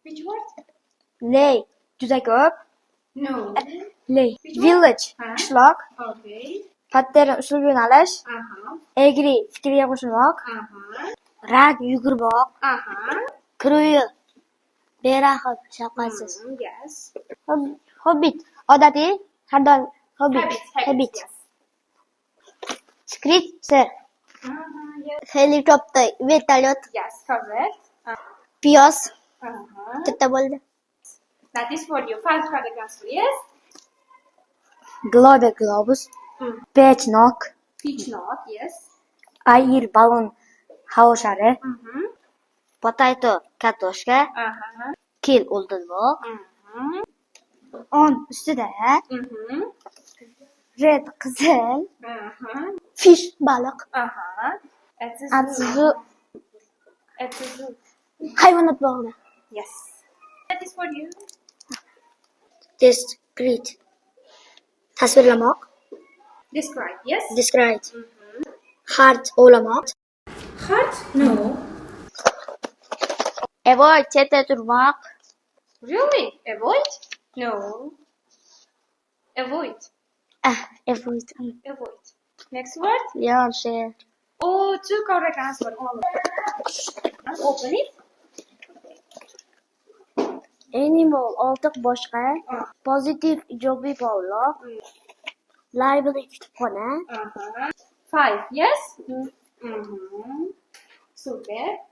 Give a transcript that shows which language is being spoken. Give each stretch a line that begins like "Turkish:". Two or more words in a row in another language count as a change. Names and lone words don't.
English: Which word? Lay.
Uzbek: Juda ko'p.
English: No. Lay. Which one? Village. Huh?
Uzbek: Qishloq.
English: Okay.
Uzbek: Pattern usul yo'nalish. Agree. Fikrga qo'shilmoq. Rad. Yugurmoq. Cruel. Berahm. Shafqatsiz.
English: Yes.
Uzbek: Hobbit. Odatiy. Har doim hobbit.
English: Habit. Yes. Script. Sir. Yes.
Uzbek: Helicopter. Vertolyot.
English: Yes. Correct.
Uzbek: Piyoz. Katta bo'ldi.
English: That is for you. First paragraph. Yes. Globe. Globus. Peach. Nok. Peach not. Yes. Air.
Uzbek: Balon. Havo shari. Potato. Kartoshka. Kill. O'ldirmoq. On. Ustida. Red. Qizil. Fish. Baliq.
English: It's a At zoo. zoo. It's a zoo.
Uzbek: Hayvonot bog'i.
English: Yes. That is for you.
Uzbek: Discrete. Tasvirlamoq.
English: Describe. Yes. Describe. Heart. O'ylamoq. Heart? No. Avoid.
Uzbek: Chetda turmoq.
English: Really? Avoid? No. Avoid. Avoid. Avoid. Next word? Leon. Share. Oh, two correct answer. All. Open it. Animal.
Uzbek: Oltiq boshqa. Positive. Ijobiy bog'liq. Library. Kutubxona.
English: 5. Yes? Super.